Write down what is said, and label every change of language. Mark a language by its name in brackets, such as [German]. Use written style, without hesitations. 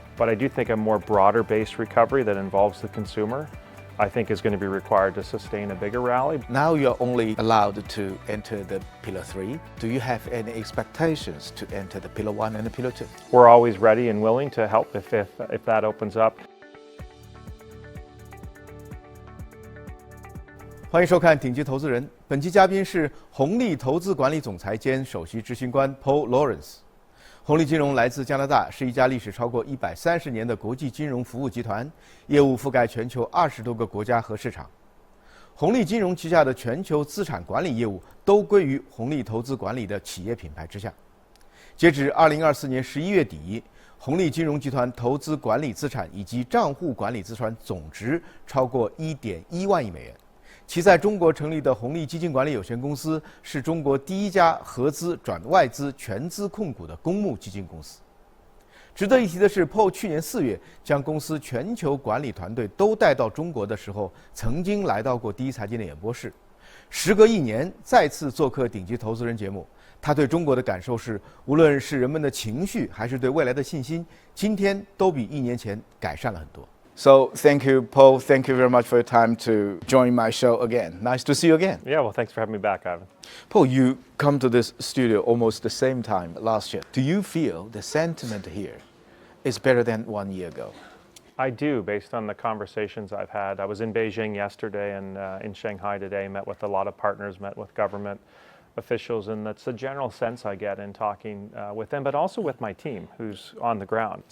[English] But I do think a more broader-based recovery that involves the consumer, I think is going to be required to sustain a bigger rally. Now you're only allowed to enter the Pillar 3. Do you have any expectations to enter the Pillar 1 and the Pillar 2? We're always ready and willing to help if that opens up. [Chinese] 欢迎收看《顶级投资人》，本期嘉宾是红利投资管理总裁兼首席执行官 Paul Lorentz。红利金融来自加拿大，是一家历史超过130年的国际金融服务集团，业务覆盖全球20多个国家和市场。红利金融旗下的全球资产管理业务都归于红利投资管理的企业品牌之下。截止2024年11月底，红利金融集团投资管理资产以及账户管理资产总值超过1.1万亿美元。其在中国成立的红利基金管理有限公司是中国第一家合资转外资全资控股的公募基金公司。值得一提的是 ，Paul 去年4月将公司全球管理团队都带到中国的时候，曾经来到过第一财经的演播室。时隔1年，再次做客顶级投资人节目，他对中国的感受是，无论是人们的情绪还是对未来的信心，今天都比1年前改善了很多。 [English] So thank you, Paul. Thank you very much for your time to join my show again. Nice to see you again. Yeah, well, thanks for having me back, Ivan. Paul, you come to this studio almost the same time last year. Do you feel the sentiment here is better than 1 year ago? I do, based on the conversations I've had. I was in Beijing yesterday and in Shanghai today, met with a lot of partners, met with government officials, and that's the general sense I get in talking with them, but also with my team who's on the ground.